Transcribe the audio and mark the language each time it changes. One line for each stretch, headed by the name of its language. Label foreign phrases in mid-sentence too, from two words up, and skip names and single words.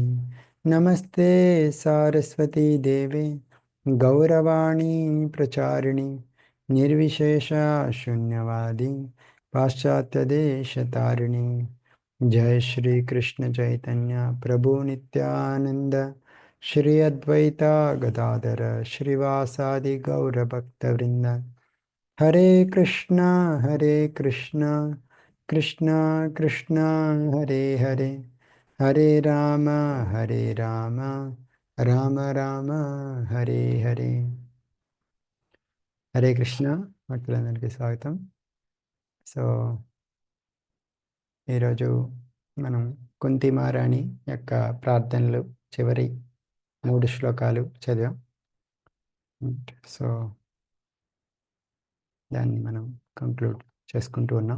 Sanskrit: నమస్తే సారస్వతీ దేవే గౌరవాణి ప్రచారిణి నిర్విశేష శూన్యవాది పాశ్చాత్యదేశతారిణి. జయ శ్రీ కృష్ణ చైతన్య ప్రభు నిత్యానంద श्री अद्वैता गदाधर श्रीवासादि गौरभक्तवृंद हरे कृष्णा कृष्णा कृष्णा हरे हरे हरे राम राम राम हरे हरे హరే కృష్ణ
Telugu: భక్తులందరికీ స్వాగతం. సో ఈరోజు మనం కుంతి మహారాణి యొక్క ప్రార్థనలు చివరి 3 శ్లోకాలు చదివాం. సో దాన్ని మనం కంక్లూడ్ చేసుకుంటూ ఉన్నాం.